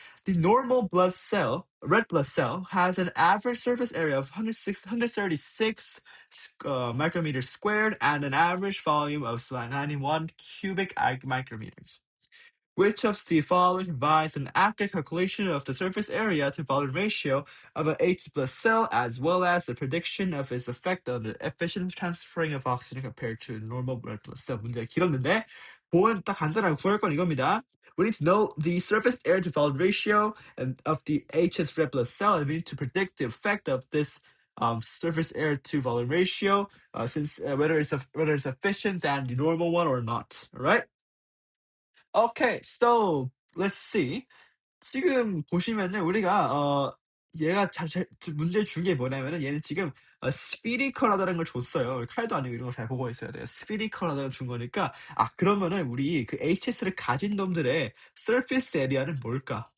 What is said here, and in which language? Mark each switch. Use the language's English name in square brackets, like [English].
[English] The normal red blood cell, has an average surface area of 136 micrometers squared and an average volume of 91 cubic micrometers. Which of the following provides an accurate calculation of the surface area to volume ratio of an H plus cell, as well as a prediction of its effect on the efficient transferring of oxygen compared to normal red blood cell? [Korean] 문제가 길었는데 보면 딱 간단하게 구할 건 이겁니다. [English] We need to know the surface area to volume ratio and of the HS red blood cell, and we need to predict the effect of this surface area to volume ratio, since whether it's efficient than the normal one or not. All right. Okay, so let's see. [Korean] 지금 보시면은 우리가 얘가 문제 준 게 뭐냐면은 얘는 지금 스피리컬하다는 걸 줬어요. 칼도 아니고 이런 걸 잘 보고 있어야 돼요. 스피리컬하다는 걸 준 거니까 그러면은 우리 그 HS를 가진 놈들의 surface area는 뭘까?